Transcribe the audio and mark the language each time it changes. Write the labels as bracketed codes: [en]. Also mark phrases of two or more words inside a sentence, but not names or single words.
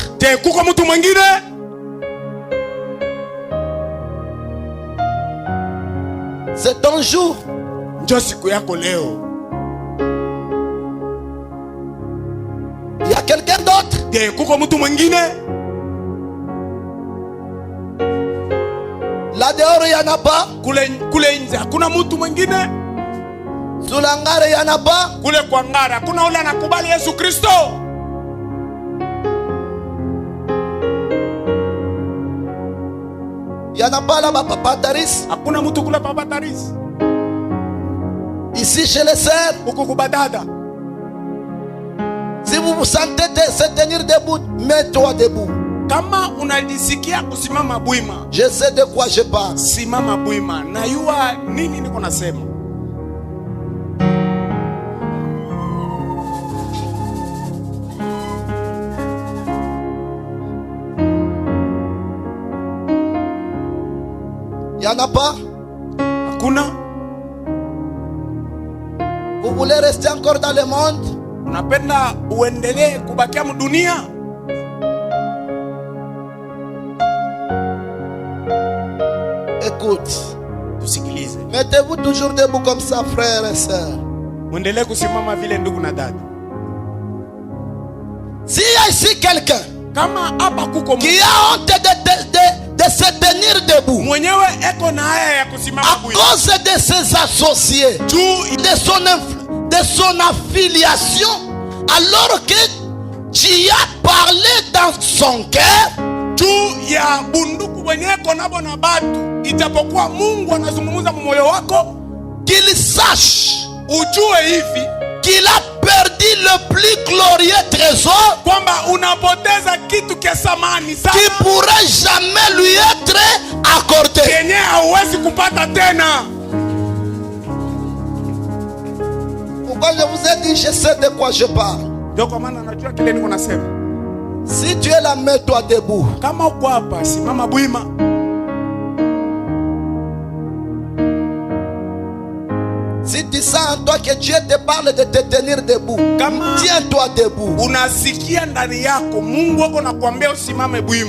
[sw] Je, kuko mtu mwingine? [fr] C'est ton jour. [sw] Njo siku yako leo. [fr] Il y a quelqu'un d'autre? [sw] Je, kuko mtu mwingine? [fr] Là dehors, il n'y en a pas. [sw] Kule nje hakuna mtu mwingine? [fr] Sous l'hangar, il n'y en a pas. [sw] Kule kwa ngara hakuna ule anakubali Yesu Kristo? [fr] Il n'y en a pas là-bas, Papa Taris. [sw] Hakuna mtu kule Papa Taris. [fr] Ici chez les sœurs, [sw] Huko kubadada. [fr] si vous vous sentez se tenir debout, mets-toi debout. [sw] Kama unajisikia kusimama bwima, [fr] Je sais de quoi je parle. [sw] simama bwima. Na yua nini niko nasema? [fr] Il n'y en a pas. [sw] Hakuna. [fr] Vous voulez rester encore dans le monde? [sw] Unapenda uendelee kubakia mdunia? [fr] Écoute, [sw] Tusikilize. [fr] Mettez-vous toujours debout comme ça, frères et sœurs. [sw] Mwendelee kusimama vile ndugu na dada. [fr] S'il y a ici quelqu'un [sw] Kama hapa kuko [fr] qui a honte de se tenir debout [sw] mwenyewe eko na haya ya kusimama [fr] à bui, cause de ses associés, de son affiliation, alors que tu as parlé dans son cœur, [sw] juu ya bunduku mwenyewe eko nabo na batu, ijapokuwa Mungu anazungumza moyo wako, [fr] qu'il sache [sw] ujue hivi [fr] qu'il a perdu le plus glorieux trésor [sw] kwamba unapoteza kitu kia samani sana [fr] qui pourrait jamais lui être accordé. [sw] kenye hauwezi kupata tena. [fr] Pourquoi je vous ai dit, je sais de quoi je parle. [sw] Ndio kwa maana najua kile niko nasema. [fr] Si tu es là, mets-toi debout. [sw] Kama uko hapa simama bwima. [fr] Si tu sens en toi que Dieu te parle de te tenir debout, tiens-toi debout. [sw] Unasikia ndani yako Mungu wako nakwambia usimame bwima.